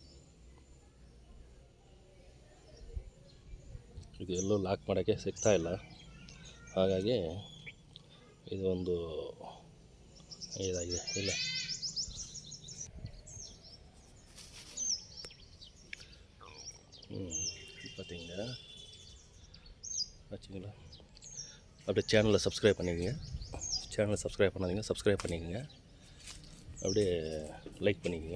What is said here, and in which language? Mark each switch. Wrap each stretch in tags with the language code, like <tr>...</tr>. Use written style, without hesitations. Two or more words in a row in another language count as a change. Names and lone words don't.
<kn>ಇದು ಎಲ್ಲೂ ಲಾಕ್ ಮಾಡೋಕ್ಕೆ ಸಿಗ್ತಾಯಿಲ್ಲ, ಹಾಗಾಗಿ ಇದು ಒಂದು ಇದಾಗಿದೆ.</kn> <ta>ಇಲ್ಲ பார்த்தீங்க ஆச்சுங்களா. அப்படியே சேனலை சப்ஸ்கிரைப் பண்ணிக்கங்க. சேனலை சப்ஸ்கிரைப் பண்ணாதீங்க, சப்ஸ்கிரைப் பண்ணிக்கோங்க. அப்படியே லைக் பண்ணிக்கோங்க.</ta>